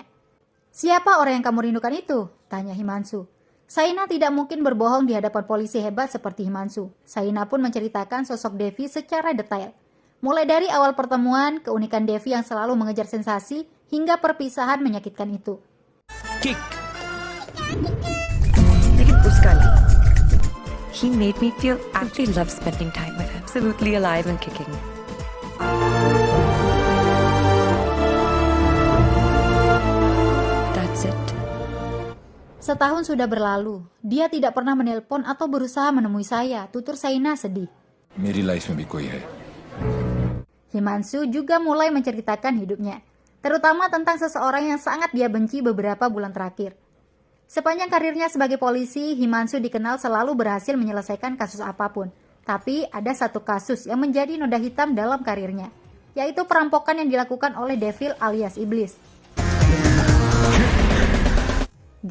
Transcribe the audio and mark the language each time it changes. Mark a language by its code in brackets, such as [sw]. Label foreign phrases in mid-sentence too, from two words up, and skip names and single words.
[id] "Siapa orang yang kamu rindukan itu?" tanya Himanshu. Shaina tidak mungkin berbohong di hadapan polisi hebat seperti Himanshu. Shaina pun menceritakan sosok Devi secara detail. Mulai dari awal pertemuan, keunikan Devi yang selalu mengejar sensasi, hingga perpisahan menyakitkan itu. Kick. [hi] लेकिन उसका नहीं. [en] He made me feel actually love spending time with him. Absolutely alive and kicking. That's it. [id] Setahun sudah berlalu. Dia tidak pernah menelpon atau berusaha menemui saya, tutur Shaina sedih. [hi] मेरी लाइफ में भी कोई है. [id] Himanshu juga mulai menceritakan hidupnya, terutama tentang seseorang yang sangat dia benci beberapa bulan terakhir. Sepanjang karirnya sebagai polisi, Himanshu dikenal selalu berhasil menyelesaikan kasus apapun. Tapi ada satu kasus yang menjadi noda hitam dalam karirnya, yaitu perampokan yang dilakukan oleh Devil alias Iblis.